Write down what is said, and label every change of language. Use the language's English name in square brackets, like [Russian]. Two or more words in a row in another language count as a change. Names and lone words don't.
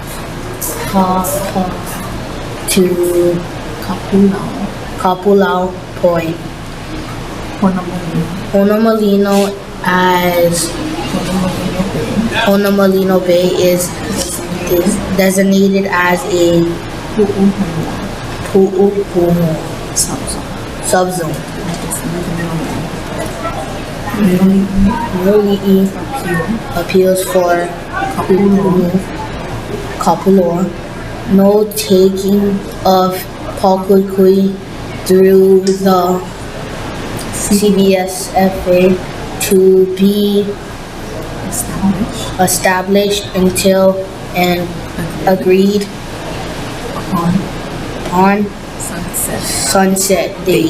[English] to Kapuʻuhonua Point, Honomalino as Honomalino Bay is designated as a Puʻuhonua subzone. Miloliʻi appeals for Puʻuhonua Kapuʻa, no taking of Pakuʻikuʻi through the CBSFA to be established until an agreed on sunset date.